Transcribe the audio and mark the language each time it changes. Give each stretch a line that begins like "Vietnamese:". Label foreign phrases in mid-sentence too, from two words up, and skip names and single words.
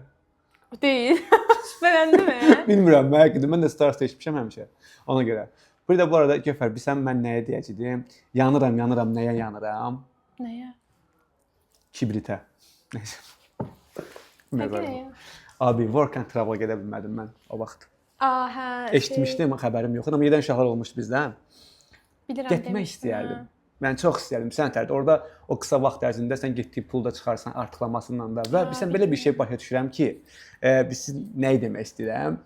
Azerbaijani: Deyil. Şübhələndimmi? Bilmirəm, mən də Stars eşitmişəm həmişə. Ona görə. Bir də bu arada Göfər, bilsən mən nəyə deyəcəydim? Yanıram, nəyə yanıram? Nəyə? Kibritə. Nəysə. Nəyə? Abi,
English: work and travel
Azerbaijani: gedə bilmədim mən o vaxt. Hə. Eşitmişdim, xəbərim yox idi, amma gedən uşaqlar olmuşdu bizdən. Bilirəm, Getmək istəyərdim. Mən çox istəyirdim sən tərdə. Orada o qısa vaxt ərzində sən getdiyi pulu da çıxarsan artıqlamasından da və bilsən belə bir şey başa düşürəm ki, biz nə demək istəyirəm.